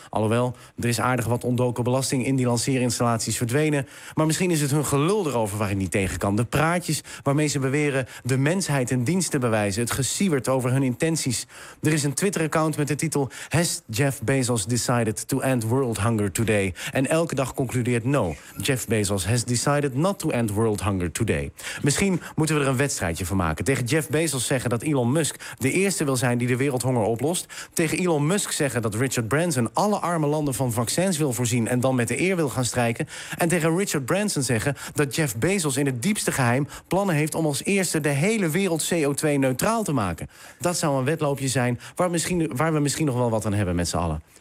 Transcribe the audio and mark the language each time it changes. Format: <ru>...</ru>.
<nl>Alhoewel, er is aardig wat ontdoken belasting in die lanceerinstallaties verdwenen. Maar misschien is het hun gelul erover waar ik niet tegen kan. De praatjes waarmee ze beweren de mensheid een dienst te bewijzen. Het gesiewert over hun intenties. Er is een Twitter-account met de titel</nl> <en>Has Jeff Bezos decided to end world hunger today?</en> <nl>En elke dag concludeert no.</nl> <en>Jeff Bezos has decided not to end world hunger today.</en> <nl>Misschien moeten we er een wedstrijdje van maken. Tegen Jeff Bezos zeggen dat Elon Musk de eerste wil zijn die de wereldhonger op lost. Tegen Elon Musk zeggen dat Richard Branson alle arme landen van vaccins wil voorzien en dan met de eer wil gaan strijken. En tegen Richard Branson zeggen dat Jeff Bezos in het diepste geheim plannen heeft om als eerste de hele wereld CO2-neutraal te maken. Dat zou een wedloopje zijn waar we misschien nog wel wat aan hebben met z'n allen.</nl>